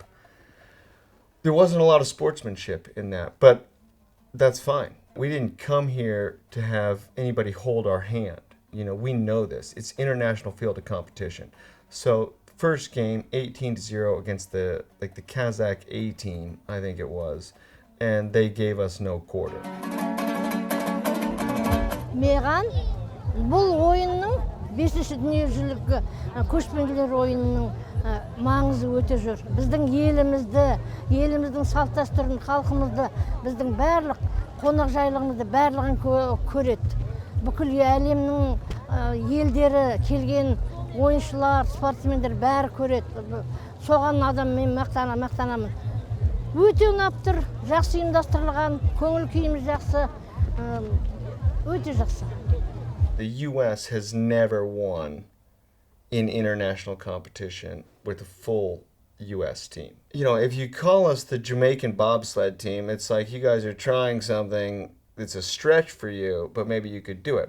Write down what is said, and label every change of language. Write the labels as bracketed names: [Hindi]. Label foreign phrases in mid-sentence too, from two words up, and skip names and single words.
[English] There wasn't a lot of sportsmanship in that, but that's fine. We didn't come here to have anybody hold our hand. We know this. It's international field of competition. So first game, 18-0 against the Kazakh A team, I think it was. And they gave us no quarter. [Kazakh] Маған бұл ойынның 5-ші дүниежүзілік көшпенділер ойынының маңызы өте зор. Біздің еліміздің салт дәстүрін, халқымызды, біздің барлық қонақжайлығымызды барлығын көреді. Бүкіл әлемнің елдері келген ойыншылар, спортсмендер бәрі көреді. Соған адам мен мақтанамын. Өте ұнап тұр, жақсы ұйымдастырылған, көңіл күйіміз жақсы, өте жақсы. [English] The U.S. has never won in international competition with a full U.S. team. If you call us the Jamaican bobsled team, it's like you guys are trying something that's a stretch for you, but maybe you could do it.